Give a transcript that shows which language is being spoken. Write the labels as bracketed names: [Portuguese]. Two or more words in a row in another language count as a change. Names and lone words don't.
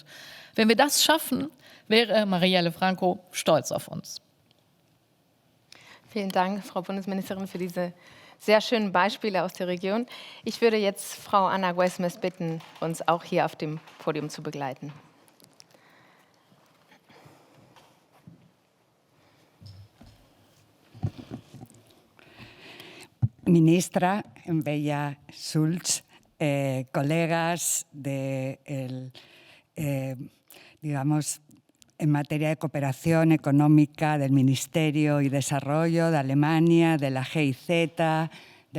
[German] Wenn wir das schaffen, wäre Marielle Franco stolz auf uns. Vielen Dank, Frau Bundesministerin, für diese sehr schönen Beispiele aus der Region. Ich würde jetzt Frau Ana Güemes bitten, uns auch hier auf dem Podium zu begleiten. [Spanish] Ministra Bella Schulz, colegas digamos, en materia de cooperación económica del Ministerio y Desarrollo de Alemania, de la GIZ, de